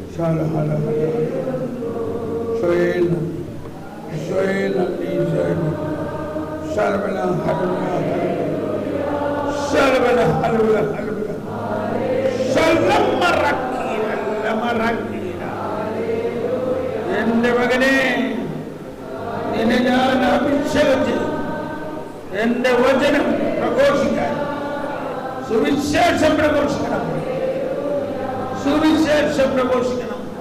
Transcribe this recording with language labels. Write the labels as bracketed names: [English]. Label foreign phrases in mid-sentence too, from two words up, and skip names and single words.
[Malayalam] Shala hala hala. Shoel. Shoel Shoel. Shalabala halabala. Shalabala halabala halabala. Shalamarakira lamarakira. എന്റെ മകനെ നിന്നെ ഞാൻ അഭിഷേകം എന്റെ വചനം പ്രഘോഷിക്കാൻ സുവിശേഷം പ്രഘോഷിക്കണം സുവിശേഷം പ്രഘോഷിക്കണം